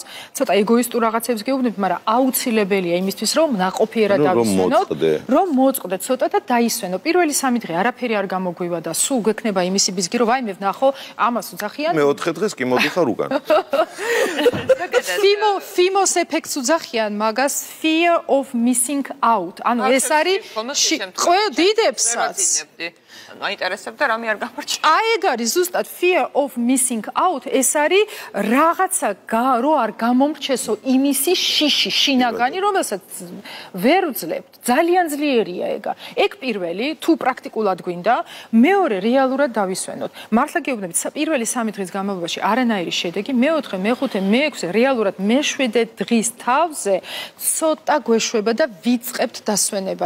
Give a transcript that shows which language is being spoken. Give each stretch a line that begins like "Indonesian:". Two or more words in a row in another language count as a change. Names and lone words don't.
Georgian: ცოტა ეგოისტურ რაღაცებს გეუბნებით, მაგრამ აუცილებელია იმისთვის, რომ ნაყოფიერად დავისვენოთ, რომ მოწყდეთ ცოტა და დაისვენო. პირველი 3 დღე არაფერი არ გამოგვივა და სულ გვექნება იმისი ბიზგი, რომ ვაიმე ვნახო, ამას უძახიან. მე 4 დღეს კი მოდიხარ უკან. FOMOS ეფექტს უძახიან მაგას,
English: fear of missing out.
Georgian: ანუ ეს არის ყველა დიდებსაც. მაინტერესებდა რამე არ გამორჩა. აი ეგ არის ზუსტად
English: fear of missing out,
Georgian: ეს არის რაღაცა რო არ გამომრჩესო იმისი შიში, შინაგანი, რომელსაც ვერ ვძლებთ. ძალიან ძლიერია ეგა. ეგ პირველი, თუ პრაქტიკულად გვინდა, მეორე რეალურად დავისვენოთ. მართლა გეუბნებით, პირველი 3 დღის განმავლობაში არანაირი შედეგი, მეოთხე, მეხუთე, მეექვსე, რეალურად მე-7 დღის თავზე ცოტა გვეშვება და ვიწყებთ დასვენებას.